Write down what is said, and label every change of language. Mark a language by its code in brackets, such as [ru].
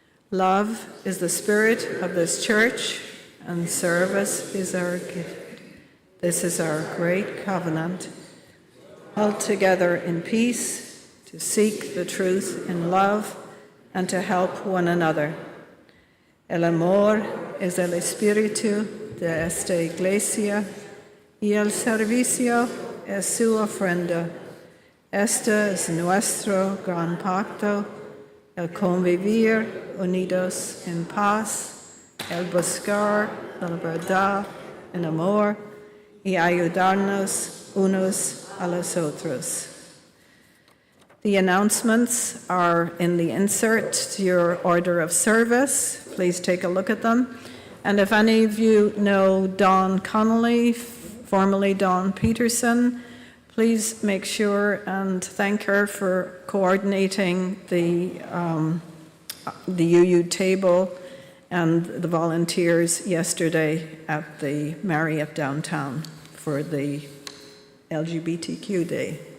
[en] Love is the spirit of this church, and service is our gift. This is our great covenant, held together in peace, to seek the truth in love and to help one another. [es] El amor es el espíritu de esta iglesia y el servicio es su ofrenda. Este es nuestro gran pacto, el convivir unidos en paz, el buscar la verdad en amor y ayudarnos unos a los otros. [en] The announcements are in the insert to your order of service. Please take a look at them. And if any of you know Dawn Connolly, formerly Dawn Peterson, please make sure and thank her for coordinating the UU table and the volunteers yesterday at the Marriott downtown for the LGBTQ Day.